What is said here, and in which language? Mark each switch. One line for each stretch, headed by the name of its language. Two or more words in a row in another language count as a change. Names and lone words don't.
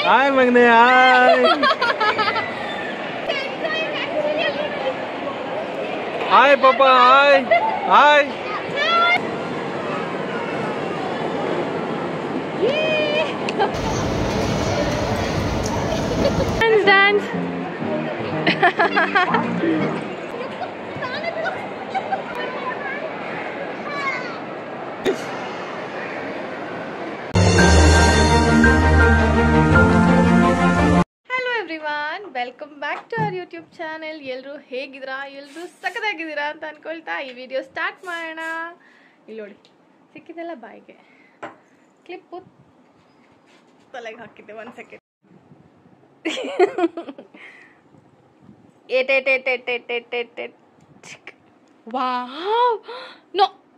English: Hi, Magne. Hi. Hi, Papa. Hi. Hi. Dance. Hello everyone, welcome back to our YouTube channel.
Kannada: ಎಲ್ಲರೂ ಹೇಗಿದ್ದೀರಾ? ಎಲ್ಲರೂ ಸಖತ್ತಾಗಿದ್ದೀರಾ ಅಂತ ಅನ್ಕೊಳ್ತಾ ಈ
English: video start
Kannada: ಮಾಡೋಣ. ಇಲ್ಲಿ ನೋಡಿ, ಸಿಕ್ಕಿದೆಲ್ಲ ಬಾಯಿಗೆ ಕ್ಲಿಪ್ ತಲೆಗೆ ಹಾಕಿದ್ದೆ. 1 ಸೆಕೆಂಡ್.
English: wow, no.